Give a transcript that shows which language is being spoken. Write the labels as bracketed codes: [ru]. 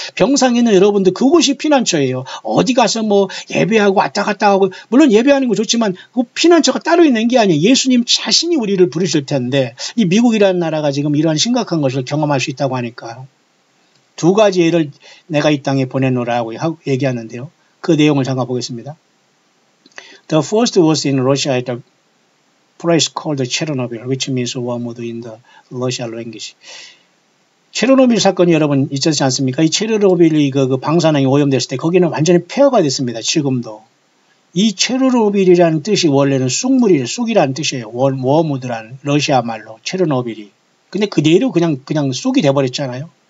[ko] 병상에 있는 여러분들 그곳이 피난처예요. 어디 가서 뭐 예배하고 왔다 갔다 하고 물론 예배하는 거 좋지만 그 피난처가 따로 있는 게 아니에요. 예수님 자신이 우리를 부르실 텐데 이 미국이라는 나라가 지금 이러한 심각한 것을 경험할 수 있다고 하니까요. 두 가지 예를 내가 이 땅에 보내노라고 얘기하는데요. 그 내용을 잠깐 보겠습니다. [en] The first was in Russia at a place called Chernobyl, which means wormwood in the Russian language. [ko] 체르노빌 사건이 여러분 있었지 않습니까? 이 체르노빌이 그 방사능이 오염됐을 때 거기는 완전히 폐허가 됐습니다. 지금도. 이 체르노빌이라는 뜻이 원래는 쑥물이에요. 쑥이라는 뜻이에요. 워무드라는 러시아 말로 체르노빌이. 근데 그대로 그냥 쑥이 돼버렸잖아요.